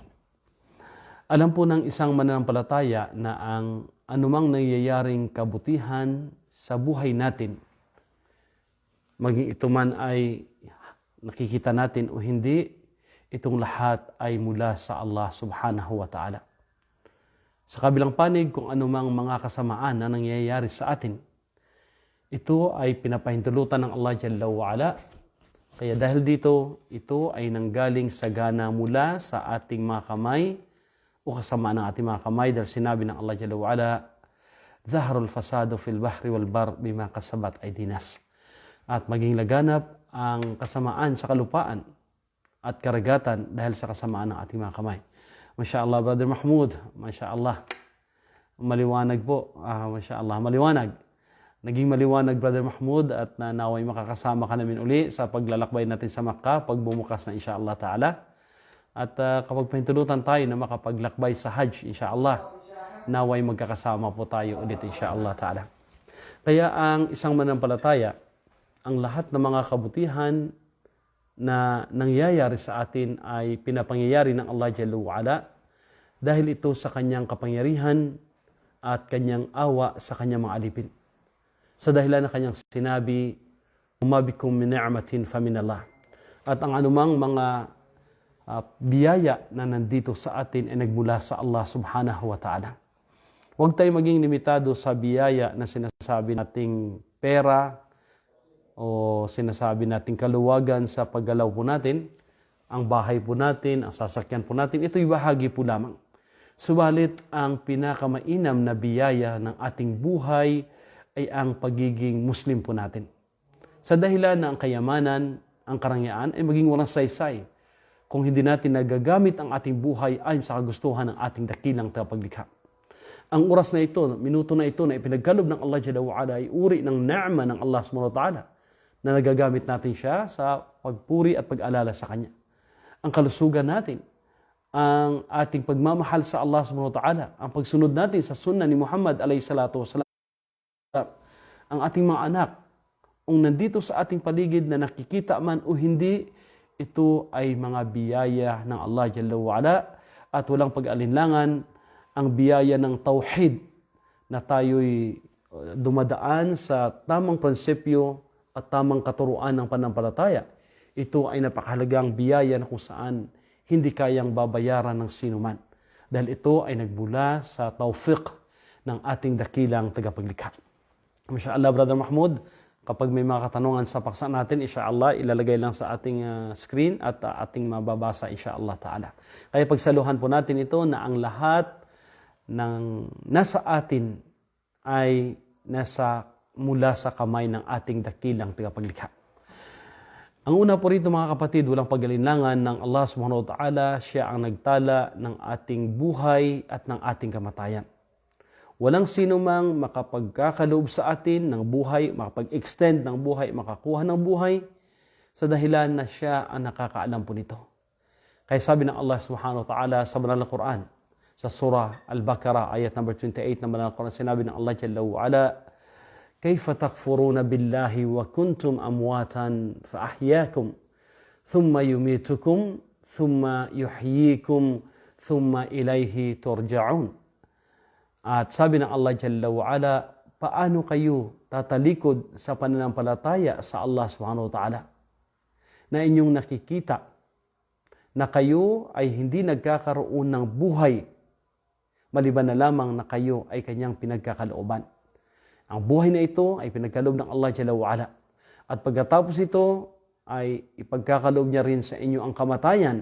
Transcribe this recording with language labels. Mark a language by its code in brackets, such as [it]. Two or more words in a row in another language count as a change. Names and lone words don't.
[tl] Alam po ng isang mananampalataya na ang anumang nangyayaring kabutihan sa buhay natin, maging ito man ay nakikita natin o hindi, itong lahat ay mula sa Allah [ar] سبحانه وتعالى. [tl] Sa kabilang panig, kung anumang mga kasamaan na nangyayari sa atin, ito ay pinapahintulutan ng Allah [ar] جل وعلا. [tl] Kaya dahil dito, ito ay nanggaling sa gana mula sa ating mga kamay o kasamaan ng ating mga kamay, dahil sinabi ng Allah [ar] جل وعلا, ظهر الفساد في البحر والبر بما كسبت أيدي الناس. [tl] At maging laganap ang kasamaan sa kalupaan at karagatan dahil sa kasamaan ng ating mga kamay. [ar] ما شاء الله, Brother Mahmoud. ما شاء الله. [tl] Maliwanag po. [ar] ما شاء الله, [tl] maliwanag. Naging maliwanag, Brother Mahmoud, at naway makakasama ka namin uli sa paglalakbay natin sa Makkah pag bumukas na [ar] إن شاء الله تعالى. [tl] At kapag pahintulutan tayo na makapaglakbay sa Hajj, [ar] إن شاء الله, [tl] naway magkakasama po tayo ulit [ar] إن شاء الله تعالى. [tl] Kaya ang isang mananampalataya, ang lahat ng mga kabutihan na nangyayari sa atin ay pinapangyayari ng Allah [ar] جل وعلا [tl] dahil ito sa kanyang kapangyarihan at kanyang awa sa kanyang mga alipin. Sa dahilan ng kanyang sinabi, [ar] وما بكم من نعمة فمن الله. [tl] At ang anumang mga biyaya na nandito sa atin ay nagmula sa Allah [ar] سبحانه وتعالى. [tl] Huwag tayo maging limitado sa biyaya na sinasabi nating pera o sinasabi nating kaluwagan sa paggalaw po natin, ang bahay po natin, ang sasakyan po natin, ito'y bahagi po lamang. Subalit, ang pinakamainam na biyaya ng ating buhay ay ang pagiging Muslim po natin. Sa dahilan na ang kayamanan, ang karangyaan ay maging walang saysay kung hindi natin nagagamit ang ating buhay ayon sa kagustuhan ng ating dakilang tagapaglikha. Ang oras na ito, minuto na ito na ipinagkalob ng Allah [ar] جل وعلا [tl] ay uri ng na'ma ng Allah [ar] سبحانه وتعالى [tl] na nagagamit natin siya sa pagpuri at pag-alala sa Kanya. Ang kalusugan natin ang ating pagmamahal sa Allah [ar] سبحانه وتعالى, [tl] ang pagsunod natin sa sunnah ni Muhammad [ar] عليه الصلاة والسلام, [tl] ang ating mga anak, kung nandito sa ating paligid na nakikita man o hindi, ito ay mga biyaya ng Allah [ar] جل وعلا [tl] at walang pag-alinlangan ang biyaya ng tauhid na tayo'y dumadaan sa tamang prinsipyo at tamang katuruan ng panampalataya. Ito ay napakahalagang biyaya na kung saan hindi kayang babayaran ng sinuman. Dahil ito ay nagbula sa tawfiq ng ating dakilang tagapaglikha. Mashallah, Brother Mahmud, kapag may mga katanungan sa paksa natin, insyaAllah, ilalagay lang sa ating screen at ating mababasa, [ar] إن شاء الله تعالى. [tl] Kaya pagsaluhan po natin ito na ang lahat ng nasa atin ay mula sa kamay ng ating dakilang tagapaglikha. Ang una po rito mga kapatid, walang pag-alinlangan ng Allah [ar] سبحانه وتعالى, [tl] siya ang nagtala ng ating buhay at ng ating kamatayan. Walang sino mang makapagkakaloob sa atin ng buhay, makapag-extend ng buhay, makakuha ng buhay sa dahilan na siya ang nakakaalam po nito. Kaya sabi ng Allah [ar] سبحانه وتعالى [tl] sa banal na Quran, sa surah Al-Baqarah, ayat number 28 ng banal na Quran, sinabi ng Allah [ar] جل وعلا, كيف تكفرون بالله وكنتم أمواتا فأحياكم ثم يميتكم ثم يحييكم ثم إليه ترجعون. [tl] At sabi ng Allah [ar] جل وعلا, [tl] paano kayo tatalikod sa pananampalataya sa Allah [ar] سبحانه وتعالى [tl] na inyong nakikita na kayo ay hindi nagkakaroon ng buhay maliban na lamang na kayo ay kanyang pinagkakalooban. Ang buhay na ito ay pinagkaloob ng Allah [ar] جل وعلا. [tl] At pagkatapos ito ay ipagkakaloob niya rin sa inyo ang kamatayan.